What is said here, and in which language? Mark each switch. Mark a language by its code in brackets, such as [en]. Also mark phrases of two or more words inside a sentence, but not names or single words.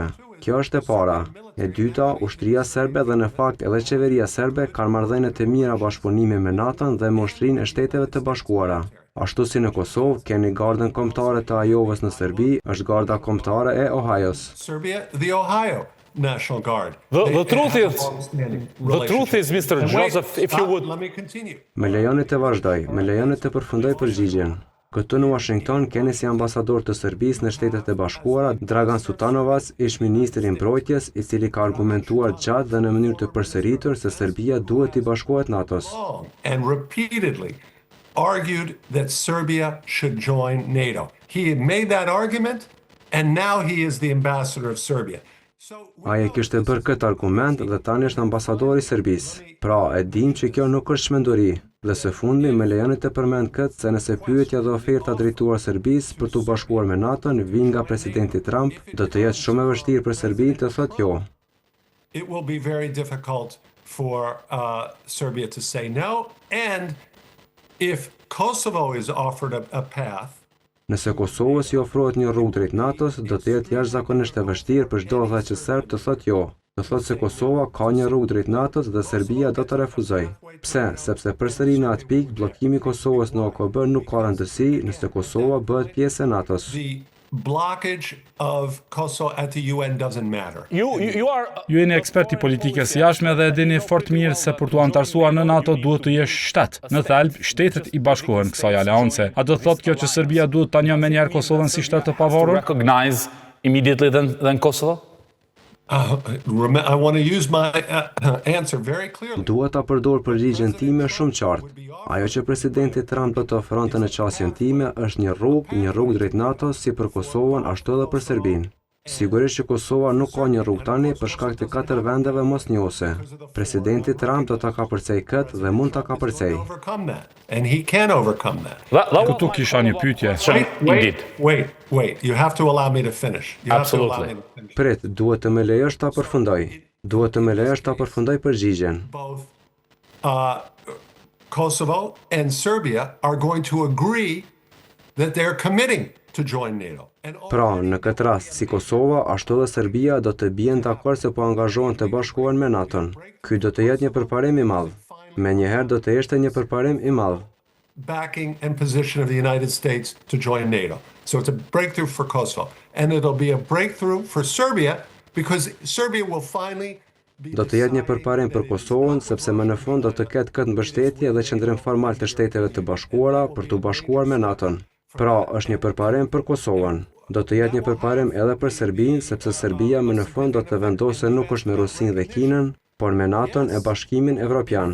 [sq] Kjo është e para. E dyta, ushtria serbe dhe në fakt edhe qeveria serbe kanë marrëdhënie të mira bashkëpunimi me NATO-n dhe me Ushtrinë e Shteteve të Bashkuara. Ashtu si në Kosovë, keni gardën kombëtare të Ajovës në Serbi, është garda kombëtare e Ohio's. Serbia, [en] the Ohio National Guard. The truth is, Mr. Joseph, if you would... Let me continue. [sq] Me lejoni të vazhdoj, me lejoni të përfundoj përgjigjen. Këtu në Washington keni si ambasador të Serbisë në Shtetet e Bashkuara Dragan Sutanovac, ish ministri I mbrojtjes, I cili ka argumentuar gjatë dhe në mënyrë të përsëritur se Serbia duhet I bashkohet NATO-s. [en] And repeatedly argued that Serbia should join NATO. He made that argument and now he is the ambassador of Serbia. [sq] Ai e kishte bërë këtë argument dhe tani është ambasadori I Serbisë. Pra, e dim që kjo nuk është çmenduri. Dhe së fundi me lejoni të përmend këtë se nëse pyetja dhe oferta drejtuar Serbisë për t'u bashkuar me NATO-n vijnë nga presidenti Trump, do të jetë shumë e vështirë për Serbinë të thotë jo. [en] It will be very difficult for Serbia to say no, and if Kosovo is offered a path. [sq] Nëse Kosovës I ofrohet një rrugë drejt NATO-s, do të jetë jashtëzakonisht e vështirë për çdo udhëheqës serb të thotë jo. Të thotë se Kosova ka një rrugë drejt NATO-s dhe Serbia do të refuzojë. Pse? Sepse përsëri në atë pikë blokimi I Kosovës në OKB nuk ka rëndësi nëse Kosova bëhet pjesë e NATO-s. [en] The blockage of Kosovo at the UN doesn't matter. [sq] Ju jeni eksperti politikës jashtme dhe e dini fort mirë se për t'u antarësuar në NATO duhet të jesh shtet. Në thelb, shtetet I bashkohen kësaj aleance. A do thotë kjo që Serbia duhet ta njohë menjëherë Kosovën si shtet të pavarur? [en] Recognize immediately than Kosovo? I want to use my answer very clearly. [sq] Dua ta përdor përgjigjen time shumë qartë. Ajo që presidenti Trump do të ofronte në qasjen time është një rrugë drejt NATO si për Kosovën ashtu edhe për Serbinë. Sigurisht që Kosova nuk ka një rrugë tani për shkak të 4 vendeve mosnjose. Presidenti Trump do ta kapërcej këtë dhe mund ta kapërcej. [en] And he can overcome that. [sq] Këtu kisha një pyetje. [en] Wait. You have to allow me to finish. Absolutely. [sq] Prit, duhet të më lejosh ta përfundoj. Përgjigjen. [en] Both Kosovo and Serbia are going to agree that they're committing to join NATO. [sq] Pra, në këtë rast, si Kosova, ashtu dhe Serbia do të bien dakord se po angazhohen të bashkohen me NATO-n. Ky do të jetë një përparim I madh. Menjëherë do të ishte një përparim I madh. [en] Backing and position of the United States to join NATO. So it's a breakthrough for Kosovo. And it'll be a breakthrough for Serbia because Serbia will finally [sq] Do të jetë një përparim për Kosovën sepse më në fund do të ketë këtë mbështetje dhe qendrim formal të Shteteve të Bashkuara për t'u bashkuar me NATO-n. Pra, është një përparim për Kosovën. Do të jetë një përparim edhe për Serbinë, sepse Serbia më në fund do të vendosë nuk është me Rusinë dhe Kinën, por me NATO-n e Bashkimin Evropian.